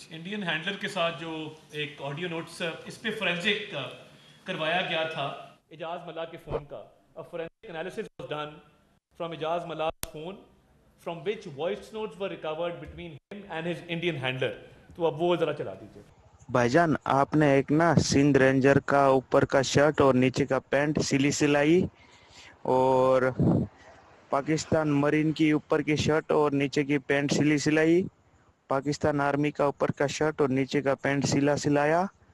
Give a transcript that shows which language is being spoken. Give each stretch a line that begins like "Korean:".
Urdu: Indian handler کے ساتھ جو ایک آڈیو نوٹس اس پہ فورینزک کروایا گیا تھا اجاز ملا کے فون کا.
English: A forensic analysis was done from Ijaz Malah's phone, from which voice notes were recovered between him and his Indian handler.
Urdu: تو اب وہ ذرا چلا دیجیے. بھائی جان، آپ نے ایک نا سندھ رینجر کا اوپر کا شرٹ اور نیچے کا پینٹ سلائی، اور پاکستان مرین کی اوپر کی شرٹ اور نیچے کی پینٹ سلائی، پاکستان آرمی کا اوپر کا شرٹ اور نیچے کا پینٹ سلایا.